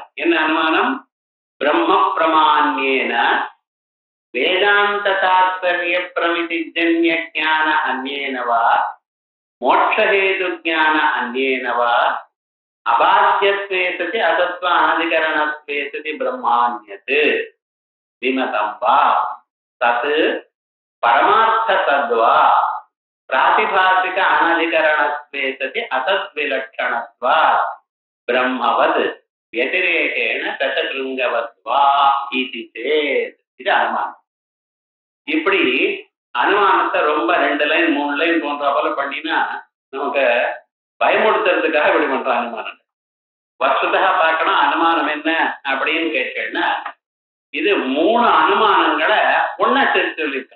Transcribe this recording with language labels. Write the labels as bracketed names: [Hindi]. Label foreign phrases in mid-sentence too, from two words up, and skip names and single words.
[Tamil] என்ன அனுமானம்? [Sanskrit] ब्रह्म प्रमाण्येन वेदान्त तात्पर्य प्रमितिजन्य ज्ञान अन्येनवा मोक्षहेतु ज्ञान अन्येनवा अबाध्यत्वे सति असत्त्व अनधिकरणत्वे सति ब्रह्मान्यत् विमतम् वा तत् परमार्थ सत्त्वा प्रातिभासिक अनधिकरणत्वे सति असत्त्वविलक्षणत्वात् ब्रह्मवत् व्यतिरेकेण दशशृङ्गवत्वा इति चेत्. [Tamil] இது அனுமானம். இப்படி அனுமானத்தை ரொம்ப 2 லைன் 3 லைன் போன்ற போல பண்ணினா நமக்கு பயமுடுத்துறதுக்காக இப்படி பண்ற அனுமானம். வஸ்துதா பார்க்கணும் அனுமானம் என்ன அப்படின்னு கேட்டேன்னா இது 3 அனுமானங்களை ஒன்னா சேர்த்து சொல்லியிருக்கோம்.